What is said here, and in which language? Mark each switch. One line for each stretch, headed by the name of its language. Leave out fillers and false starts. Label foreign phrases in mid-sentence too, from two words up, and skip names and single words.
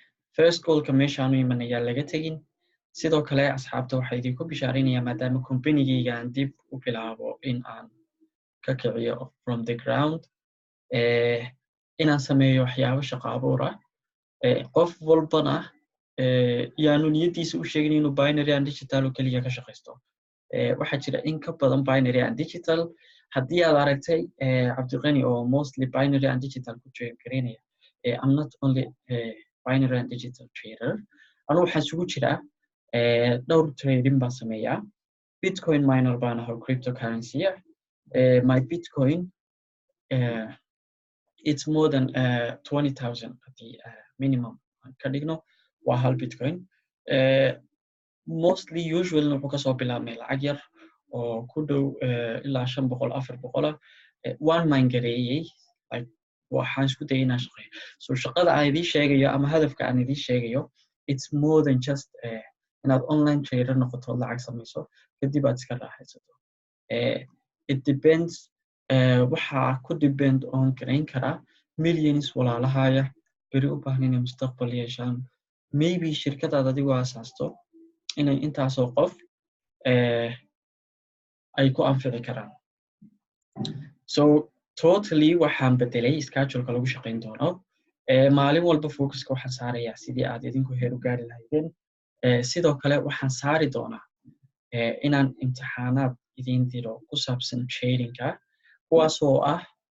English: first goal
Somali: ka meeshaan imanaya laga tagin sidoo kale asxaabta waxay idinku bishaarinayaan maadaama companygayga aan dib u bilaabo in aan ka kiciyo
English: from the ground
Somali: inaan sameeyo waxyaabo shaqo abuur ah qof walbana yaanu niyadiisa u sheegin inuu
English: binary and digital
Somali: oo kaliya ka shaqaysto waxaa jira in ka badan
English: binary and digital
Somali: haddii aad aragtay cabdiqani oo
English: mostly binary and digital
Somali: ku gareynaya
English: I'm not only binary and digital trader
Somali: anu waxaan isugu jiraa dhowr trading baan sameeyaa
English: bitcoin miner
Somali: baan ahaa
English: cryptocurrency my bitcoin it's more than 20,000
Somali: haddii minimum ka dhigno waa hal bitcoin
English: mostly usually
Somali: wuxuu kasoo bilaabmay lacag yar oo ku dhow ilaa 500-400
English: one mine
Somali: gareeyay like waxaan isku dayay inaan shaqeeyo so shaqada aan idin sheegayo ama hadafka aan idin sheegayo
English: it's more than just
Somali: inaad
English: online trader
Somali: noqoto lacag samayso kadib aad iska raaxaysato
English: it depends
Somali: waxa ku
English: depend on
Somali: gareyn karaa millions walaalahaya beri u baahan inay mustaqbal yeeshaan maybe shirkadaad adigu asaasto inay intaasoo qof ay ku anfici karaan
English: so totally
Somali: waxaan bedelay schedule-ka lagu shaqayn doono maalin walba focuska waxaan saarayaa sidii aad idinku heer u gaari lahaydeen sidoo kale waxaan saari doonaa inaan imtixaanaad idin diro ku saabsan trading-ka kuwaasoo ah